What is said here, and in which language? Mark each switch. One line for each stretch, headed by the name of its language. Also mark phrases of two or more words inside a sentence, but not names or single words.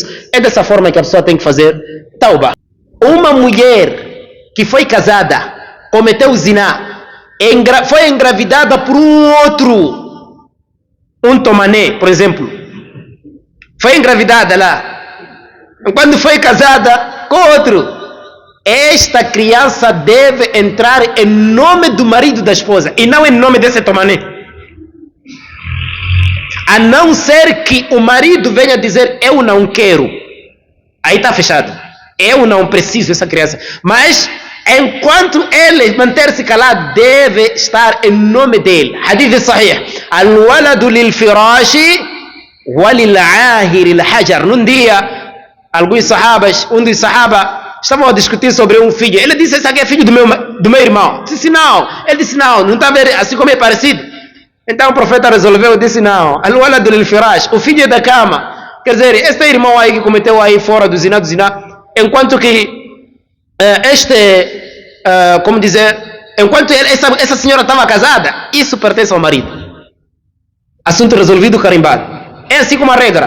Portuguese: É dessa forma que a pessoa tem que fazer tauba. Uma mulher que foi casada, cometeu zina, foi engravidada por um outro, um tomané, por exemplo, foi engravidada lá, quando foi casada com outro, esta criança deve entrar em nome do marido da esposa e não em nome desse tomané, a não ser que o marido venha dizer eu não quero, aí está fechado, eu não preciso dessa criança, mas enquanto ele manter-se calado, deve estar em nome dele.
Arabic: حديث صحيح. الولد للفراش وللعاهر الحجر.
Portuguese: Num dia, alguns sahabas, um dos sahabas, estavam a discutir sobre um filho. Ele disse, esse aqui é filho do meu irmão. Disse, não. Ele disse, não está a ver assim como é parecido. Então o profeta resolveu e disse, não.
Arabic: الولد للفراش.
Portuguese: O filho é da cama. Quer dizer, este irmão aí que cometeu aí fora do zina, enquanto que como dizer, enquanto essa senhora estava casada, isso pertence ao marido. Assunto resolvido, carimbado. É assim como a regra.